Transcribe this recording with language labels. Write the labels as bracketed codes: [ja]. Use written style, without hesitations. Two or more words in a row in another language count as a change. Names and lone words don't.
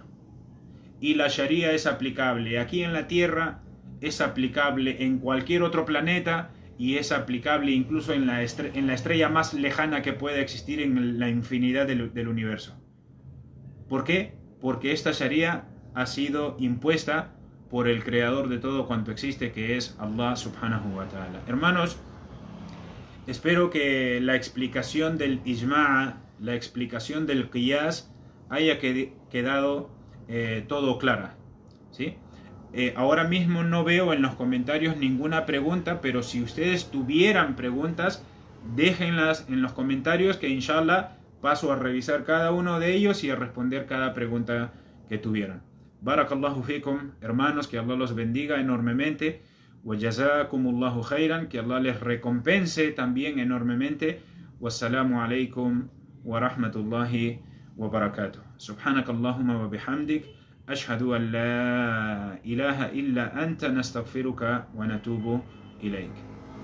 [es] Y la Sharia es aplicable aquí en la Tierra, es aplicable en cualquier otro planeta, y es aplicable incluso en la estrella más lejana que pueda existir en la infinidad del universo. ¿Por qué? Porque esta Sharia ha sido impuesta por el creador de todo cuanto existe, que es Allah [ar] سبحانه وتعالى. [es] Hermanos, espero que la explicación del ijma', la explicación del qiyas, haya quedado todo clara, ¿sí? Ahora mismo no veo en los comentarios ninguna pregunta, pero si ustedes tuvieran preguntas, déjenlas en los comentarios, que inshallah paso a revisar cada uno de ellos y a responder cada pregunta que tuvieran. [ar] بارك الله فيكم, [es] hermanos, que Allah los bendiga enormemente. [ar] وجزاكم الله خيرا, [es] que Allah les recompense también enormemente. [ar] والسلام عليكم ورحمة الله وبركاته. سبحانك اللهم وبحمدك أشهد أن لا إله إلا أنت نستغفرك ونتوب إليك.